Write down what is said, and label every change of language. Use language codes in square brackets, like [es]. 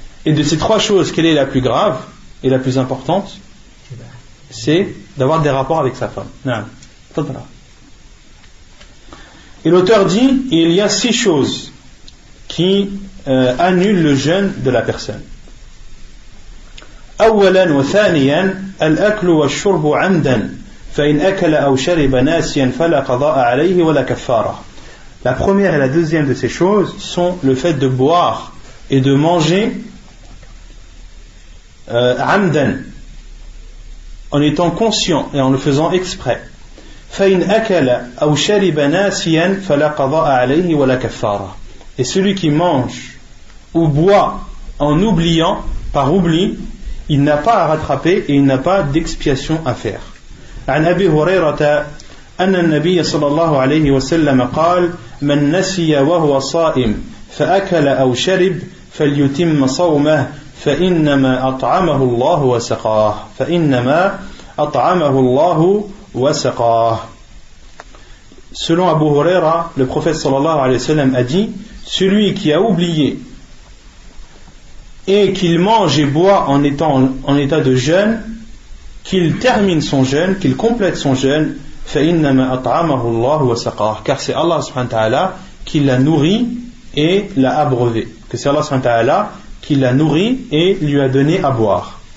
[fr] Et de ces 3 choses, quelle est la plus grave et la plus importante? C'est d'avoir des rapports avec sa femme. Et l'auteur dit, il y a 6 choses qui annulent le jeûne de la personne. [ar] أولا وثانيا الأكل والشرب عمدا فإن أكل أو شرب ناسيا فلا قضاء عليه ولا كفارة. [fr] La première et la deuxième de ces choses sont le fait de boire et de manger amdan, en étant conscient et en le faisant exprès. [ar] فإن أكل أو شرب ناسيا فلا قضاء عليه ولا كفارة. [fr] Et celui qui mange ou boit en oubliant, par oubli, il n'a pas à rattraper et il n'a pas d'expiation à faire. [ar] عن أبي هريرة أن النبي صلى الله عليه وسلم قال من نسي وهو صائم فأكل أو شرب فليتم صومه فإنما أطعمه الله وسقاه. [fr] Selon Abu Huraira, le prophète sallallahu alayhi wa sallam a dit, celui qui a oublié et qu'il mange et boit en état de jeûne, qu'il termine son jeûne, qu'il complète son jeûne, car c'est Allah subhanahu wa ta'ala qui l'a nourri et l'a abreuvé, que c'est Allah subhanahu wa ta'ala qui l'a nourri et lui a donné à boire.